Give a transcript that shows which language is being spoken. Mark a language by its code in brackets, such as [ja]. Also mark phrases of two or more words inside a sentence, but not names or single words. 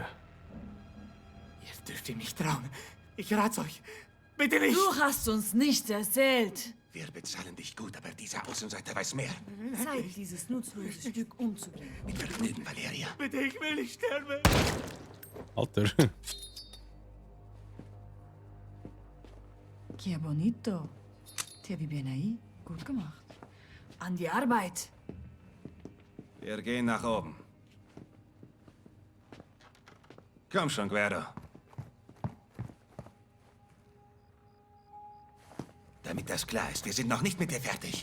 [de] Ihr dürft ihm nicht trauen. Ich rat's euch. Bitte nicht! Du hast uns nichts erzählt. Wir bezahlen dich gut, aber dieser Außenseiter weiß mehr. Zeit, dieses nutzlose Stück umzubringen. Mit Vergnügen, Valeria. Bitte, ich will nicht sterben. Alter. [es] Que bonito. Te vi bien ahí. [de] Gut gemacht. An die Arbeit. Wir gehen nach oben. Komm schon, Guerrero. Damit das klar ist, wir sind noch nicht mit dir fertig.